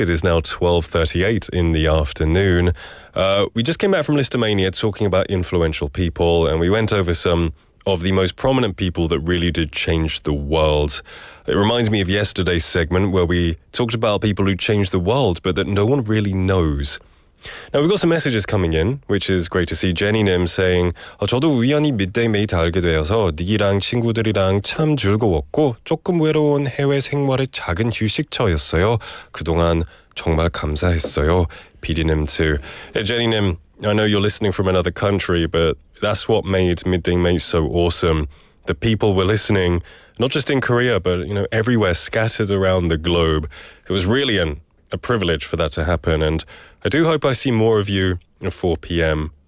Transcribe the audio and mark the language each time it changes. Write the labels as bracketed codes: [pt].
[en] It is now 12:38 in the afternoon. We just came back from Listomania talking about influential people, and we went over some of the most prominent people that really did change the world. It reminds me of yesterday's segment where we talked about people who changed the world, but that no one really knows. Now, we've got some messages coming in, which is great to see. Jenny-님 saying, [ko] 저도 우연히 Midday Mate 알게 되어서 닉이랑 친구들이랑 참 즐거웠고 조금 외로운 해외 생활의 작은 휴식처였어요. 그동안 정말 감사했어요. [en] PD님 too. Jenny-님, I know you're listening from another country, but that's what made Midday Mate so awesome. The people were listening, not just in Korea, but everywhere scattered around the globe. It was really a privilege for that to happen, and I do hope I see more of you at 4 p.m.